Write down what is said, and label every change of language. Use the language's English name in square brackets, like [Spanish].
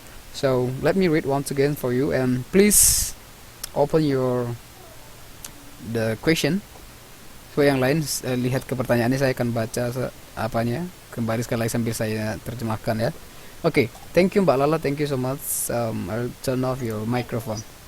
[English] So let me read once again for you, and please open the question. [Indonesian] So yang lain lihat ke pertanyaannya, saya akan baca apanya kembali sekali lagi sambil saya terjemahkan ya. [English] Okay, thank you Mbak Lala, thank you so much. I'll turn off your microphone.